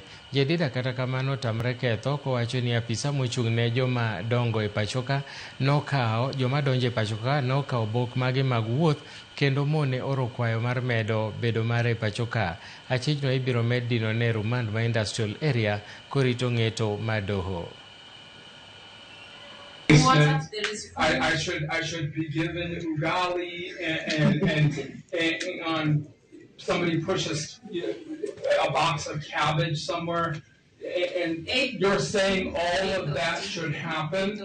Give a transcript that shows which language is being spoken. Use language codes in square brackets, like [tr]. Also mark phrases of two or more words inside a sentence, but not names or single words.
[luo] Jedida kata kamano tamre ketho kowacho ni apisa mochung' ne joma dongo e pachoka joma donjo e pachoka nokawo bok mage mag wuoth kendo mone oro kwayo mar medo bedo mare e pachoka. Achich no ibiro med dino ne rumand ma [en] industrial area [luo] korito ng'eto mar doho. [en] I should be given ugali and somebody pushes a box of cabbage somewhere, and you're saying all of that should happen?